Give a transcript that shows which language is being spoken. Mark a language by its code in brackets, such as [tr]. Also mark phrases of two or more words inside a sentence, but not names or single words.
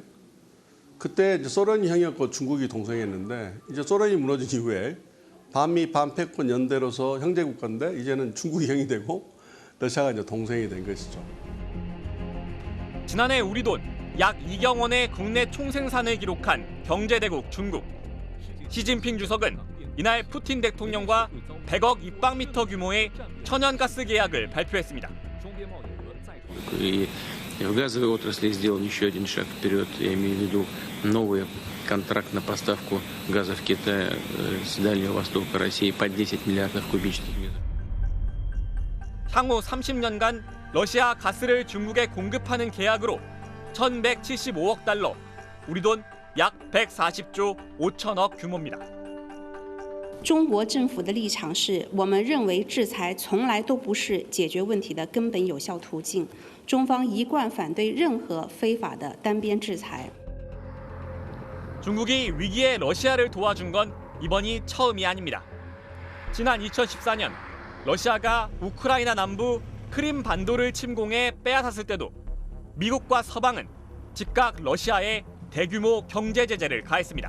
[ko] 그때 이제 소련이 형이었고 중국이 동생이었는데 이제 소련이 무너진 이후에 반미 반패권 연대로서 형제국가인데 이제는 중국이 형이 되고 러시아가 이제 동생이 된 것이죠. 지난해 우리 돈 약 2경 원의 국내 총생산을 기록한 경제대국 중국. 시진핑 주석은 이날 푸틴 대통령과 100억 입방미터 규모의 천연가스 계약을 발표했습니다. [ru] И в газовой отрасли сделан еще один шаг вперед. Я имею в виду новый контракт на поставку газа в Китай с Дальнего Востока России по 10 миллиардов кубических метров. [ko] 향후 30년간 러시아 가스를 중국에 공급하는 계약으로 1,175억 달러, 우리 돈 약 140조 5천억 규모입니다. [zh] 中国政府的立场是，我们认为制裁从来都不是解决问题的根本有效途径。中方一贯反对任何非法的单边制裁。 [ko] 중국이 위기에 러시아를 도와준 건 이번이 처음이 아닙니다. 지난 2014년 러시아가 우크라이나 남부 크림 반도를 침공해 빼앗았을 때도 미국과 서방은 즉각 러시아에 대규모 경제 제재를 가했습니다.